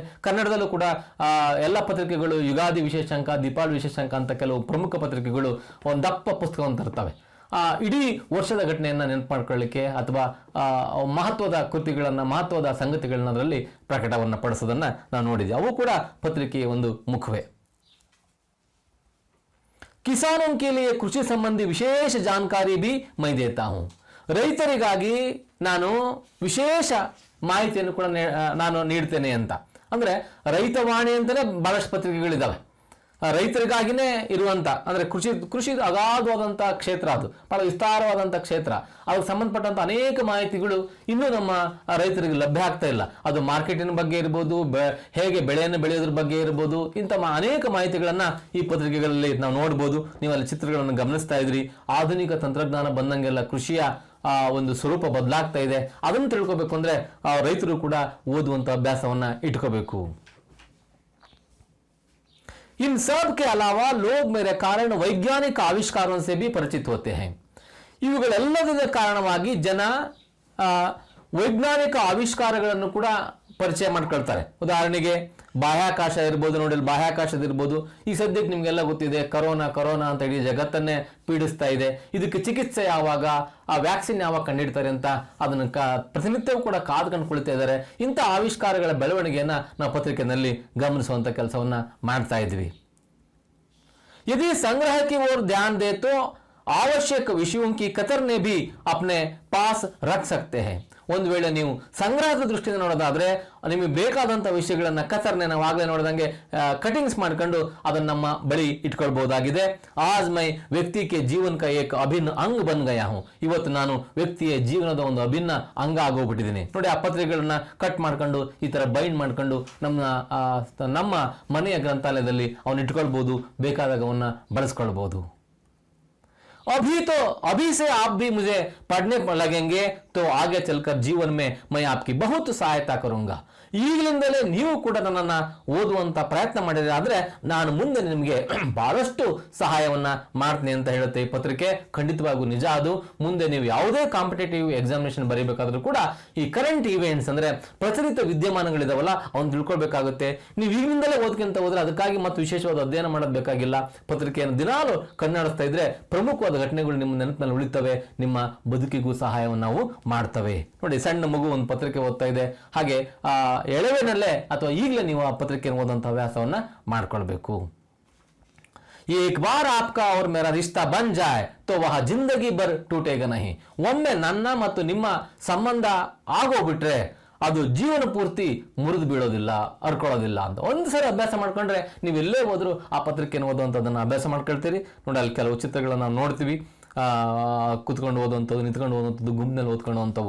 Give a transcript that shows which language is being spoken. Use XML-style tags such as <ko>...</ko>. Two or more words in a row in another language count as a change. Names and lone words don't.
<kn>ಕನ್ನಡದಲ್ಲೂ ಕೂಡ ಎಲ್ಲ ಪತ್ರಿಕೆಗಳು ಯುಗಾದಿ ವಿಶೇಷಾಂಕ, ದೀಪಾವಳಿ ವಿಶೇಷಾಂಕ ಅಂತ ಕೆಲವು ಪ್ರಮುಖ ಪತ್ರಿಕೆಗಳು ಒಂದು ದಪ್ಪ ಪುಸ್ತಕವನ್ನು ತರ್ತವೆ. ಇಡೀ ವರ್ಷದ ಘಟನೆಯನ್ನ ನೆನಪು ಮಾಡ್ಕೊಳ್ಳಿಕ್ಕೆ ಅಥವಾ ಮಹತ್ವದ ಕೃತಿಗಳನ್ನ, ಮಹತ್ವದ ಸಂಗತಿಗಳನ್ನ ಅದರಲ್ಲಿ ಪ್ರಕಟವನ್ನ ಪಡಿಸೋದನ್ನ ನಾವು ನೋಡಿದ್ವಿ. ಅವು ಕೂಡ ಪತ್ರಿಕೆಯ ಒಂದು ಮುಖವೇ.</kn> <hi>ಕಿಸಾನೋं के लिए कृषि संबंधी विशेष जानकारी भी मैं देता हूं.</hi> <kn>ರೈತರಿಗಾಗಿ ನಾನು ವಿಶೇಷ ಮಾಹಿತಿಯನ್ನು ಕೂಡ ನಾನು ನೀಡ್ತೇನೆ ಅಂತ. ಅಂದ್ರೆ ರೈತವಾಣಿ ಅಂತಾನೆ ಬಹಳಷ್ಟು ಪತ್ರಿಕೆಗಳಿದಾವೆ. ರೈತರಿಗಾಗಿನೇ ಇರುವಂತ, ಅಂದ್ರೆ ಕೃಷಿ ಅಗಾಧವಾದಂತಹ ಕ್ಷೇತ್ರ, ಅದು ಬಹಳ ವಿಸ್ತಾರವಾದಂಥ ಕ್ಷೇತ್ರ. ಅದಕ್ಕೆ ಸಂಬಂಧಪಟ್ಟಂತ ಅನೇಕ ಮಾಹಿತಿಗಳು ಇನ್ನೂ ನಮ್ಮ ರೈತರಿಗೆ ಲಭ್ಯ ಆಗ್ತಾ ಇಲ್ಲ. ಅದು ಮಾರ್ಕೆಟಿನ ಬಗ್ಗೆ ಇರ್ಬೋದು, ಹೇಗೆ ಬೆಳೆಯನ್ನು ಬೆಳೆಯೋದ್ರ ಬಗ್ಗೆ ಇರ್ಬೋದು, ಇಂಥ ಅನೇಕ ಮಾಹಿತಿಗಳನ್ನ ಈ ಪತ್ರಿಕೆಗಳಲ್ಲಿ ನಾವು ನೋಡ್ಬೋದು. ನೀವು ಅಲ್ಲಿ ಚಿತ್ರಗಳನ್ನು ಗಮನಿಸ್ತಾ ಇದ್ರಿ. ಆಧುನಿಕ ತಂತ್ರಜ್ಞಾನ ಬಂದಂಗೆಲ್ಲ ಕೃಷಿಯ ಒಂದು ಸ್ವರೂಪ ಬದಲಾಗ್ತಾ ಇದೆ. ಅದನ್ನು ತಿಳ್ಕೋಬೇಕು ಅಂದ್ರೆ ರೈತರು ಕೂಡ ಓದುವಂತ ಅಭ್ಯಾಸವನ್ನ ಇಟ್ಕೋಬೇಕು.</kn> <hi>इन सब के अलावा लोग मेरे कारण वैज्ञानिक आविष्कारों से भी परिचित होते हैं.</hi> <kn>ಇವುಗಳೆಲ್ಲದರ ಕಾರಣವಾಗಿ ಜನ ವೈಜ್ಞಾನಿಕ ಆವಿಷ್ಕಾರಗಳನ್ನು ಕೂಡ ಪರಿಚಯ ಮಾಡ್ಕೊಳ್ತಾರೆ. ಉದಾಹರಣೆಗೆ ಬಾಹ್ಯಾಕಾಶ ಇರ್ಬೋದು. ನೋಡಿ, ಬಾಹ್ಯಾಕಾಶದಿರ್ಬೋದು. ಈ ಸದ್ಯಕ್ಕೆ ನಿಮ್ಗೆಲ್ಲ ಗೊತ್ತಿದೆ, ಕರೋನಾ ಅಂತ ಇಡೀ ಜಗತ್ತನ್ನೇ ಪೀಡಿಸ್ತಾ ಇದೆ. ಇದಕ್ಕೆ ಚಿಕಿತ್ಸೆ ಯಾವಾಗ, ಆ ವ್ಯಾಕ್ಸಿನ್ ಯಾವಾಗ ಕಂಡಿಡ್ತಾರೆ ಅಂತ ಅದನ್ನು ಪ್ರತಿನಿತ್ಯವೂ ಕೂಡ ಕಾದ್ಕೊಂಡು ಕುಳಿತಾ ಇದ್ದಾರೆ. ಇಂಥ ಆವಿಷ್ಕಾರಗಳ ಬೆಳವಣಿಗೆಯನ್ನ ನಾವು ಪತ್ರಿಕೆಯಲ್ಲಿ ಗಮನಿಸುವಂತ ಕೆಲಸವನ್ನ ಮಾಡ್ತಾ ಇದ್ವಿ.</kn> <hi>यदि संग्रह की ओर ध्यान दे तो आवश्यक विषयों की कतरने भी अपने पास रख सकते हैं.</hi> <kn>ಒಂದು ವೇಳೆ ನೀವು ಸಂಗ್ರಹದ ದೃಷ್ಟಿಯಿಂದ ನೋಡೋದಾದ್ರೆ ನಿಮಗೆ ಬೇಕಾದಂಥ ವಿಷಯಗಳನ್ನ ಕತರ್ನೆ, ನಾವು ಆಗಲೇ ನೋಡಿದಂಗೆ ಕಟಿಂಗ್ಸ್ ಮಾಡ್ಕೊಂಡು ಅದನ್ನ ನಮ್ಮ ಬಳಿ ಇಟ್ಕೊಳ್ಬಹುದಾಗಿದೆ.</kn> <hi>आज मैं व्यक्ति के जीवन का एक अभिन्न अंग बन गया हूं.</hi> <kn>ಇವತ್ತು ನಾನು ವ್ಯಕ್ತಿಯ ಜೀವನದ ಒಂದು ಅಭಿನ್ನ ಅಂಗ ಆಗೋಗ್ಬಿಟ್ಟಿದ್ದೀನಿ. ನೋಡಿ, ಆ ಪತ್ರಿಕೆಗಳನ್ನ ಕಟ್ ಮಾಡ್ಕೊಂಡು ಈ ತರ ಬೈಂಡ್ ಮಾಡ್ಕೊಂಡು ನಮ್ಮ ಮನೆಯ ಗ್ರಂಥಾಲಯದಲ್ಲಿ ಅವನ್ನ ಇಟ್ಕೊಳ್ಬಹುದು, ಬೇಕಾದಾಗ ಅವನ್ನ ಬಳಸ್ಕೊಳ್ಬಹುದು.</kn> <hi>अभी से आप भी मुझे पढ़ने लगेंगे तो आगे चलकर जीवन में मैं आपकी बहुत सहायता करूंगा.</hi> <kn>ಈಗಲಿಂದಲೇ ನೀವು ಕೂಡ ನನ್ನನ್ನ ಓದುವಂತ ಪ್ರಯತ್ನ ಮಾಡಿದ್ರೆ ಆದ್ರೆ ನಾನು ಮುಂದೆ ನಿಮಗೆ ಬಹಳಷ್ಟು ಸಹಾಯವನ್ನ ಮಾಡ್ತೀನಿ ಅಂತ ಹೇಳುತ್ತೆ ಈ ಪತ್ರಿಕೆ. ಖಂಡಿತವಾಗೂ ನಿಜ ಅದು. ಮುಂದೆ ನೀವು ಯಾವುದೇ</kn> <en>competitive examination</en> <kn>ಬರೀಬೇಕಾದ್ರೂ ಕೂಡ ಈ</kn> <en>current events</en> <kn>ಅಂದ್ರೆ ಪ್ರಚಲಿತ ವಿದ್ಯಮಾನಗಳಿದಾವಲ್ಲ ಅವನ್ನ ತಿಳ್ಕೊಳ್ಬೇಕಾಗುತ್ತೆ. ನೀವು ಈಗಿನಿಂದಲೇ ಓದ್ಕೊಂತ ಹೋದ್ರೆ ಅದಕ್ಕಾಗಿ ಮತ್ತು ವಿಶೇಷವಾದ ಅಧ್ಯಯನ ಮಾಡೋದು ಬೇಕಾಗಿಲ್ಲ. ಪತ್ರಿಕೆಯನ್ನು ದಿನಾಲು ಕಣ್ಣಾಡಿಸ್ತಾ ಇದ್ರೆ ಪ್ರಮುಖವಾದ ಘಟನೆಗಳು ನಿಮ್ಮ ನೆನಪಿನಲ್ಲಿ ಉಳಿತವೆ, ನಿಮ್ಮ ಬದುಕಿಗೂ ಸಹಾಯವನ್ನು ನಾವು ಮಾಡ್ತವೆ. ನೋಡಿ, ಸಣ್ಣ ಮಗು ಒಂದು ಪತ್ರಿಕೆ ಓದ್ತಾ ಇದೆ, ಹಾಗೆ ಎಳವೆನಲ್ಲೇ ಅಥವಾ ಈಗಲೇ ನೀವು ಆ ಪತ್ರಿಕೆಯನ್ನು ಓದುವಂತ ಹವ್ಯಾಸವನ್ನ ಮಾಡ್ಕೊಳ್ಬೇಕು.</kn> <hi>एक बार आपका और मेरा रिश्ता बन जाए तो वह जिंदगी भर टूटेगा नहीं.</hi> <kn>ಒಮ್ಮೆ ನನ್ನ ಮತ್ತು ನಿಮ್ಮ ಸಂಬಂಧ ಆಗೋಗ್ಬಿಟ್ರೆ ಅದು ಜೀವನ ಪೂರ್ತಿ ಮುರಿದು ಬೀಳೋದಿಲ್ಲ, ಅರ್ಕೊಳ್ಳೋದಿಲ್ಲ ಅಂತ ಒಂದು ಸರಿ ಅಭ್ಯಾಸ ಮಾಡ್ಕೊಂಡ್ರೆ ನೀವು ಎಲ್ಲೇ ಹೋದ್ರು ಆ ಪತ್ರಿಕೆಯನ್ನು ಓದುವಂಥದ್ದನ್ನು ಅಭ್ಯಾಸ ಮಾಡ್ಕೊಳ್ತೀರಿ. ನೋಡಿ, ಅಲ್ಲಿ ಕೆಲವು ಚಿತ್ರಗಳನ್ನ ನಾವು ನೋಡ್ತೀವಿ. ಕುತ್ಕೊಂಡು ಓದುವಂಥದ್ದು, ನಿಂತ್ಕೊಂಡು ಓದುವಂಥದ್ದು, ಗುಂಪಿನಲ್ಲಿ ಓದ್ಕೊಳ್ಳುವಂಥವು.</kn>